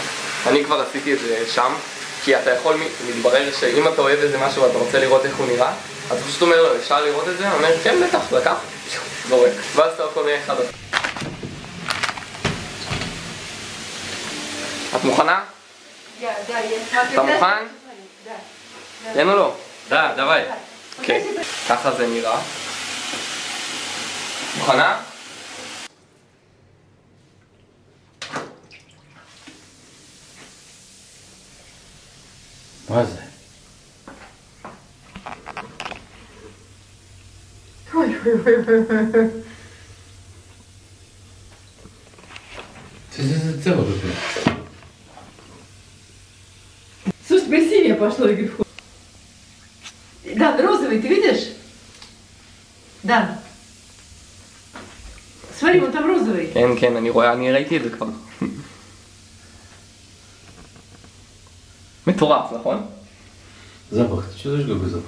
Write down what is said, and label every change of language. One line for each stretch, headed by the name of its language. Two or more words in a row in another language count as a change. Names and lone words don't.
Hebrew: אני כבר עשיתי את זה שם, כי אתה יכול להתברר שאם אתה אוהב איזה משהו ואתה רוצה לראות איך הוא נראה, אז פשוט אומר לו, אפשר לראות את זה? הוא אומר, כן בטח, לקח, זורק. ואז אתה הכל נהיה אחד. את מוכנה? אתה מוכן? כן או לא?
Russian: Да, давай.
Hebrew: אוקיי, ככה זה נראה. מוכנה? מה זה?
Russian: Ты целый выпил. Слушай, теперь синее пошло, Игорь. Да, розовый, ты видишь? Да. Смотри, вон там розовый.
Hebrew: כן, כן, אני רואה, אני ראיתי את זה כבר. מטורף, נכון?
Russian: Запах, ты чувствуешь какой запах?